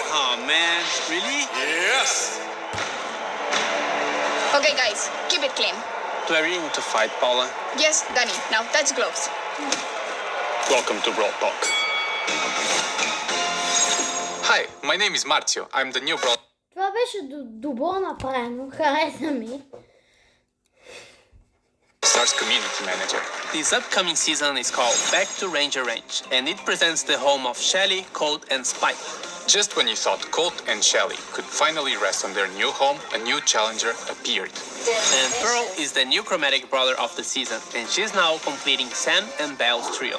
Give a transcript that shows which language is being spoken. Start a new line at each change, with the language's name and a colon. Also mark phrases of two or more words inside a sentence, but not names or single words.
English: Oh man, really? Yes! Okay guys, keep it clean. Do I really need to fight, Paula? Yes, Danny, now touch gloves. Welcome to Brawl Talk. Hi, my name is Marzio. I'm the new Brawl
Bulgarian: Това беше добро направено, хареса ми.
English: Stars Community Manager. This upcoming season is called Back to Ranger Range, and it presents the home of Shelly, Colt, and Spike. Just when you thought Colt and Shelly could finally rest on their new home, a new challenger appeared. And Pearl is the new chromatic brawler of the season, and she's now completing Sam and Belle's trio.